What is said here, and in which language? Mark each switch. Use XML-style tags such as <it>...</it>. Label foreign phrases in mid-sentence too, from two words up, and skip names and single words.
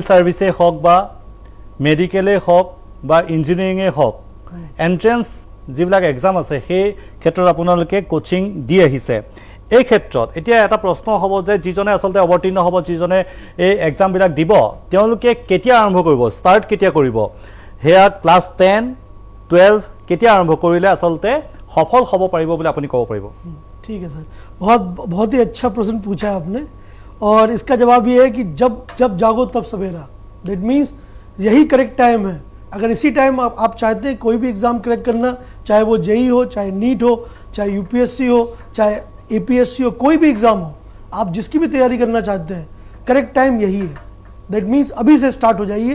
<as>ছাৰ্ভিচে হওক বা মেডিকেলে হওক বা ইঞ্জিনিয়াৰিঙে হওক এণ্ট্ৰেঞ্চ যিবিলাক এক্সাম আছে সেই ক্ষেত্ৰত আপোনালোকে কোচিং দি আহিছে এই ক্ষেত্ৰত এতিয়া এটা প্ৰশ্ন হ'ব যে যিজনে আচলতে অৱতীৰ্ণ হ'ব যিজনে এই এক্সামবিলাক দিব তেওঁলোকে কেতিয়া আৰম্ভ কৰিব ষ্টাৰ্ট কেতিয়া কৰিব সেয়া ক্লাছ 10 12 কেতিয়া আৰম্ভ কৰিলে আচলতে সফল হ'ব পাৰিব বুলি আপুনি ক'ব পাৰিব</as> <hi>ठीक है सर बहुत ही अच्छा प्रश्न पूछा है आपने और इसका जवाब ये है कि जब जागो तब सवेरा</hi> <en>that means</en> <hi>यही</hi> <en>correct time</en> <hi>है अगर इसी टाइम आप चाहते हैं कोई भी एग्ज़ाम क्रैक करना चाहे वो जेई हो चाहे नीट हो चाहे यूपीएससी हो चाहे एपीएससी हो कोई भी एग्ज़ाम हो आप जिसकी भी तैयारी करना चाहते हैं</hi> <en>correct time</en> <hi>यही है</hi> <en>that means</en> <hi>अभी से स्टार्ट हो जाइए</hi>